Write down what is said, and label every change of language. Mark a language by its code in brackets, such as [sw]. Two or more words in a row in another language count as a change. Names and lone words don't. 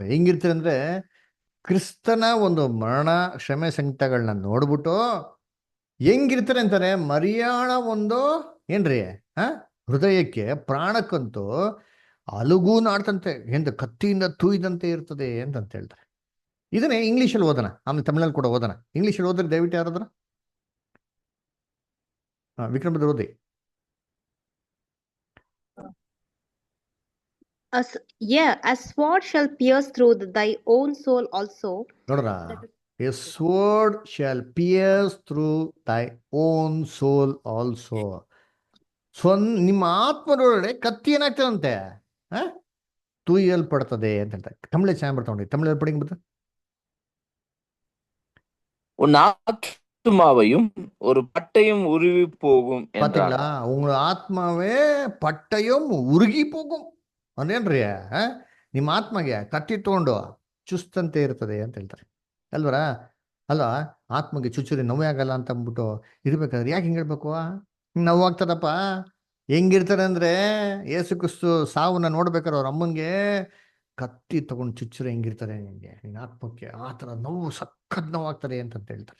[kn] ಹೆಂಗಿರ್ತಾರೆ ಅಂದ್ರೆ, ಕ್ರಿಸ್ತನ ಒಂದು ಮರಣ ಶ್ರಮೆ ಸಂಕಟಗಳನ್ನ ನೋಡ್ಬಿಟ್ಟು ಹೆಂಗಿರ್ತಾರೆ ಅಂತಾರೆ, ಮರಿಯಾಳ ಒಂದು ಏನ್ರಿ ಹೃದಯಕ್ಕೆ ಪ್ರಾಣಕ್ಕಂತೂ ಅಲುಗೂ ನಾಡ್ತಂತೆ, ಎಂತ ಕತ್ತಿಯಿಂದ ತೂಯ್ದಂತೆ ಇರ್ತದೆ ಅಂತ ಹೇಳ್ತಾರೆ. ಇದನ್ನೇ ಇಂಗ್ಲೀಷಲ್ಲಿ ಓದೋಣ, ಆಮೇಲೆ ತಮಿಳಲ್ಲಿ ಕೂಡ ಓದೋಣ. ಇಂಗ್ಲೀಷಲ್ಲಿ ಓದ್ರಿ ದಯವಿಟ್ಟು ಯಾರಾದ್ರ? ವಿಕ್ರಮ್ ಬದ್ರ ಓದಿ. [en] A sword shall pierce through thy own soul also. ನೋಡ್ರ, a sword shall pierce through thy own soul also. [kn] ನಿಮ್ಮ ಆತ್ಮದೊಳಗಡೆ ಕತ್ತಿ ಏನಾಗ್ತದಂತೆ, ತೂಯಲ್ಪಡ್ತದೆ ಅಂತ ಹೇಳ್ತಾರೆ. ತಮಿಳ ಚೆನ್ನಾಗಿ ಬರ್ತಾವ್ರಿ, ತಮಿಳಲ್ಲಿ ಪಡಿಂಗ್ ಬರ್ತದೆ. [ta] உன் ஆத்மாவையும் ஒரு பட்டயம் உருவி போகும். பாத்தீங்களா, உங்க ஆத்மாவே பட்டயம் ಉರುಗಿ போகும் ಅಂದೇನ್ರಿ? [kn] ನಿಮ್ಮ ಆತ್ಮಗೆ ಕತ್ತಿ ತಗೊಂಡು ಚುಸ್ತಂತೆ ಇರ್ತದೆ ಅಂತ ಹೇಳ್ತಾರೆ ಅಲ್ವರ? ಅಲ್ಲ, ಆತ್ಮಗೆ ಚುಚ್ಚುರಿ ನೋವೇ ಆಗಲ್ಲ ಅಂತ ಅಂದ್ಬಿಟ್ಟು ಇರ್ಬೇಕಾದ್ರೆ ಯಾಕೆ ಹಿಂಗೆ ಹೇಳ್ಬೇಕು? ನೋವಾಗ್ತದಪ್ಪ. ಹೆಂಗಿರ್ತಾರೆ ಅಂದ್ರೆ, ಯೇಸು ಕ್ರಿಸ್ತು ಸಾವನ್ನ ನೋಡ್ಬೇಕಾರೆ ಅವ್ರ ಅಮ್ಮನ್ಗೆ ಕತ್ತಿ ತಗೊಂಡು ಚುಚ್ಚುರಿ ಹೆಂಗಿರ್ತಾರೆ ನಿನ್ಗೆ, ನಿನ್ನ ಆತ್ಮಕ್ಕೆ ಆ ಥರ ನೋವು, ಸಖತ್ ನೋವಾಗ್ತದೆ ಅಂತ ಹೇಳ್ತಾರೆ.